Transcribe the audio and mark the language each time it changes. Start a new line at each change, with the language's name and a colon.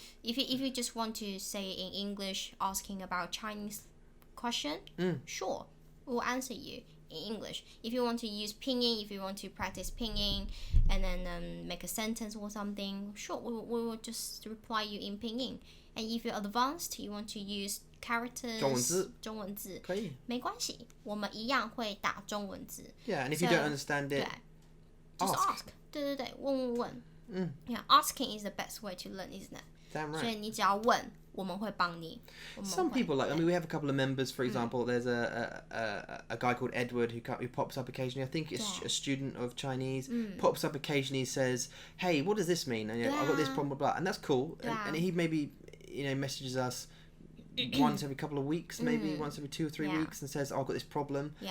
English: If you just want to say in English, asking about Chinese question, sure, we'll answer you in English. If you want to use pinyin, if you want to practice pinyin, and then make a sentence or something, sure, we will just reply you in pinyin. And if you're advanced, you want to use characters,
Chinese: 中文字，可以，没关系，我们一样会打中文字。
English: Yeah, and if you don't understand it, just ask.
Chinese: 对，问。
English: Yeah, asking is the best way to learn, isn't it? Damn right.
Chinese: 所以你只要问，我们会帮你。
English: Some people we have a couple of members, for example, there's a guy called Edward who pops up occasionally. I think it's a student of Chinese, pops up occasionally, says, hey, what does this mean? And, I've got this problem, blah, and that's cool. And he maybe, messages us once every couple of weeks, maybe once every 2 or 3 weeks, and says, I've got this problem.